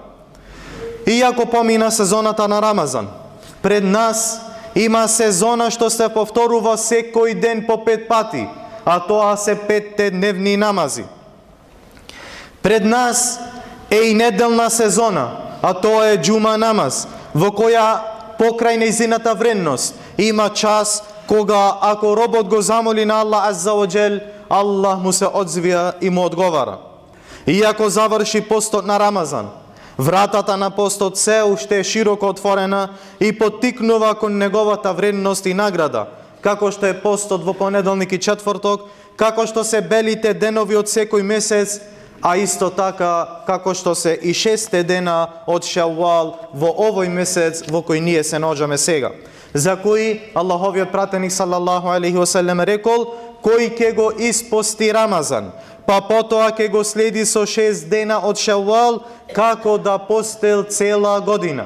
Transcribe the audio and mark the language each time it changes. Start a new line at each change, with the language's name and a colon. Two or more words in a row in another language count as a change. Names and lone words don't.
Macedonian: Иако помина сезоната на Рамазан, пред нас има сезона што се повторува секој ден по 5 пати, а тоа се 5 дневни намази. Пред нас е и неделна сезона, а тоа е џума намаз, во која покрај нејзината вредност има час кога ако робот го замоли на Аллах
Arabic: عز وجل,
Macedonian: Аллах му се одзвија и му одговара. Иако заврши постот на Рамазан, вратата на постот се уште е широко отворена и поттикнува кон неговата вредност и награда, како што е постот во понеделник и четврток, како што се белите денови од секој месец, а исто така како што се и 6 дена од Шаввал во овој месец во кој ние се наоѓаме сега, за кои Аллаховиот пратеник
Arabic: صلى الله عليه وسلم
Macedonian: рекол: кој ќе го испости Рамазан, па потоа ќе го следи со 6 дена од Шаввал, како да постел цела година.